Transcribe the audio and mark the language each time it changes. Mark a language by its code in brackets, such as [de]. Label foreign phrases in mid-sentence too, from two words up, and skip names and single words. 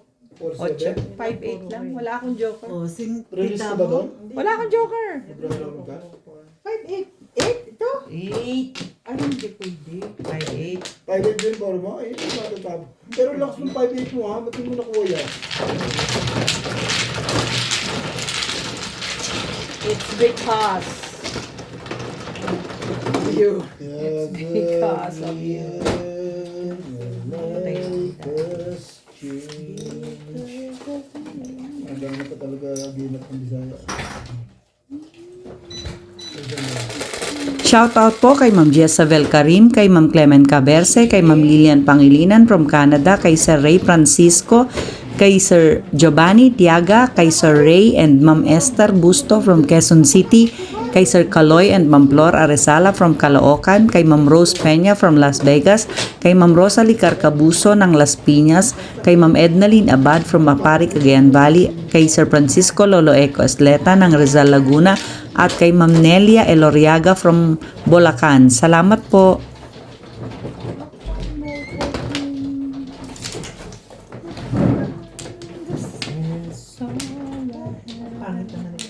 [tl] 4-7. 5-8 lang. Wala akong joker. Oh, Release ka ba doon? Wala akong joker. Naglalaro ka? 5-8. Ito? 8. Ay, hindi pwede. 5-8. 5-8 din ball mo? Ayun yung matatap. Pero lakas ng 5-8 mo ha. Ba't mo nakuha yan? [en] It's because you. It's because of you. [tl] Ang dami pa talaga ginap ng Bisaya. Shoutout po kay Ma'am Jezabel Karim, kay Ma'am Clement Caberce, kay Ma'am Lilian Pangilinan from Canada, kay Sir Ray Francisco, kay Sir Giovanni Tiaga, kay Sir Ray and Ma'am Esther Busto from Quezon City, kay Sir Kaloy and Ma'am Flor Aresala from Caloocan, kay Ma'am Rose Peña from Las Vegas, kay Ma'am Rosalie Carcabuso ng Las Piñas, kay Ma'am Ednaline Abad from Mapari, Cagayan Valley, kay Sir Francisco Lolo Eco Esleta ng Rizal Laguna, at kay Ma'am Nelia Eloriaga from Bulacan. Salamat po. Pangit naman ito.